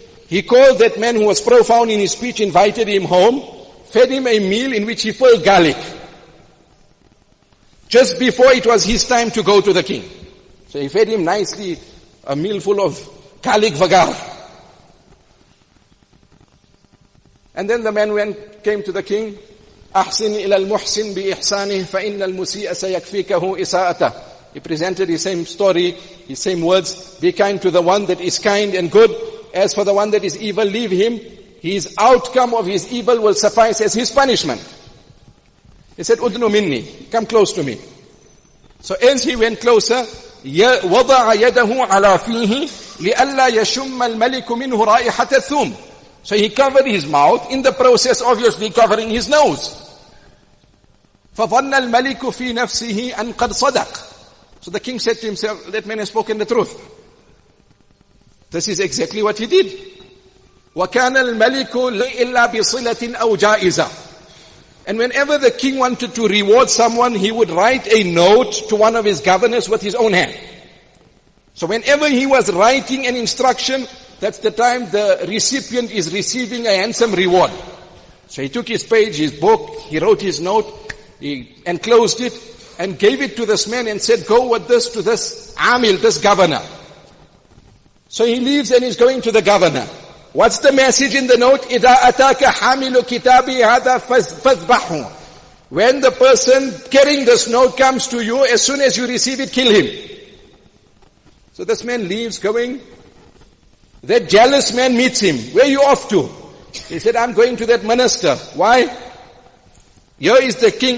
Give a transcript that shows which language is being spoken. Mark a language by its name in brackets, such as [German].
[English] He called that man who was profound in his speech, invited him home, fed him a meal in which he filled garlic. Just before it was his time to go to the king. So he fed him nicely a meal full of garlic vagar. And then the man came to the king. [Arabic] أحسن إلى المحسن بإحسانه فإن المسيء سيكفيكه إساءته. [English] He presented his same story, his same words. Be kind to the one that is kind and good. As for the one that is evil, leave him. His outcome of his evil will suffice as his punishment. He said, [Arabic] Udnu minni, [English] come close to me. So as he went closer, [Arabic] وضع يده على فيه لئلا يشم الملك منه رائحة الثوم. [English] So he covered his mouth, in the process obviously covering his nose. [Arabic] فظن الملك في نفسه أن قد صدق. [English] So the king said to himself, that man has spoken the truth. This is exactly what he did. [Arabic] وَكَانَ الْمَلِكُ إِلَّا بِصِلَةٍ أَوْ جَائِزَةٍ. [English] And whenever the king wanted to reward someone, he would write a note to one of his governors with his own hand. So whenever he was writing an instruction, that's the time the recipient is receiving a handsome reward. So he took his page, his book, he wrote his note, he enclosed it, and gave it to this man and said, go with this to this Amil, this governor. So he leaves and he's going to the governor. What's the message in the note? [Arabic] إِذَا أَتَاكَ حَامِلُ كِتَابِي هَذَا فَاذْبَحُ. [English] When the person carrying this note comes to you, as soon as you receive it, kill him. So this man leaves going. That jealous man meets him. Where are you off to? He said, I'm going to that minister. Why? Here is the king.